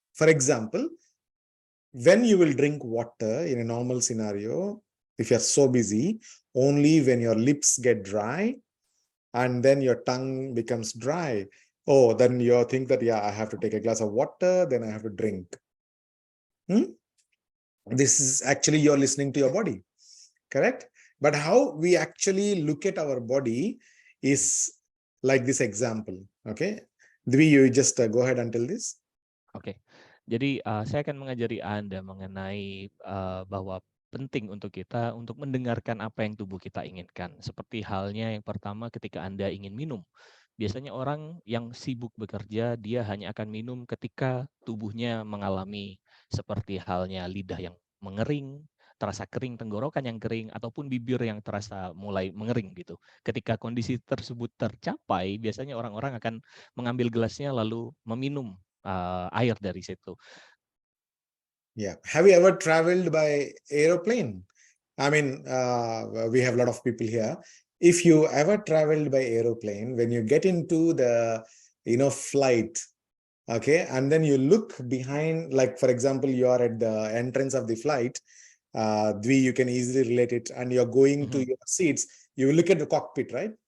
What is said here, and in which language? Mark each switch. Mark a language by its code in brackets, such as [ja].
[en] For example, when you will drink water in a normal scenario, if you're so busy, only when your lips get dry and then your tongue becomes dry, oh, then you think that, yeah, I have to take a glass of water, then I have to drink. This is actually you're listening to your body, correct? But how we actually look at our body is like this example. Okay, Dwi, you just go ahead and tell this. [id] Oke, jadi saya akan mengajari Anda mengenai bahwa penting untuk kita untuk mendengarkan apa yang tubuh kita inginkan. Seperti halnya yang pertama ketika Anda ingin minum. Biasanya orang yang sibuk bekerja, dia hanya akan minum ketika tubuhnya mengalami seperti halnya lidah yang mengering, terasa kering, tenggorokan yang kering, ataupun bibir yang terasa mulai mengering gitu. Ketika kondisi tersebut tercapai, biasanya orang-orang akan mengambil gelasnya lalu meminum air dari situ. [en] Yeah. Have you ever traveled by aeroplane? I mean, we have a lot of people here. If you ever traveled by aeroplane, when you get into the, flight, okay, and then you look behind, like, for example, you are at the entrance of the flight, Dwi, you can easily relate it, and you're going to your seats, you look at the cockpit, right?